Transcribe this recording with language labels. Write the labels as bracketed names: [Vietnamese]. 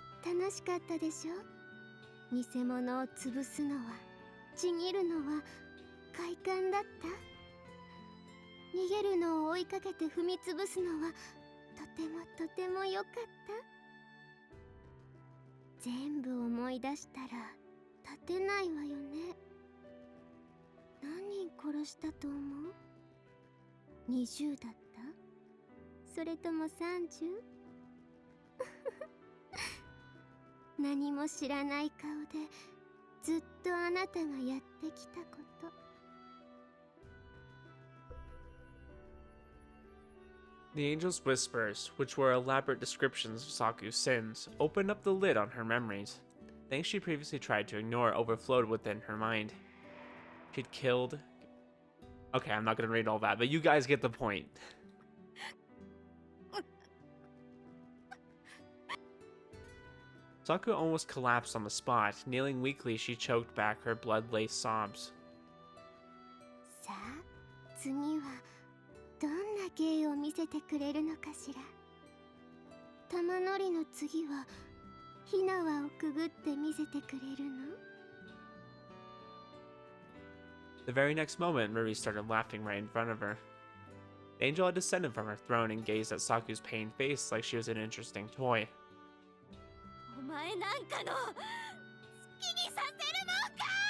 [Japanese] 楽しかったでしょ偽物を潰すのはちぎるのは快感だった逃げるのを追いかけて踏み潰すのはとても良かった全部思い出したら立てないわよね何人殺したと思う20だったそれとも 30? 何も知らない顔でずっとあなたがやってきたこと [English] The angel's whispers, which were elaborate descriptions of Saku's sins, opened up the lid on her memories. Things she previously tried to ignore overflowed within her mind. She'd killed... Okay, I'm not gonna read all that, but you guys get the point. Saku almost collapsed on the spot. Kneeling weakly, she choked back her blood-laced sobs. [Japanese] さあ、次はどんな芸を見せてくれるのかしら。玉乗りの次は火縄をくぐって見せてくれるの [English] The very next moment, Ruri started laughing right in front of her. The angel had descended from her throne and gazed at Saku's pained face like she was an interesting toy. [Japanese] お前なんかの好きにさせるのか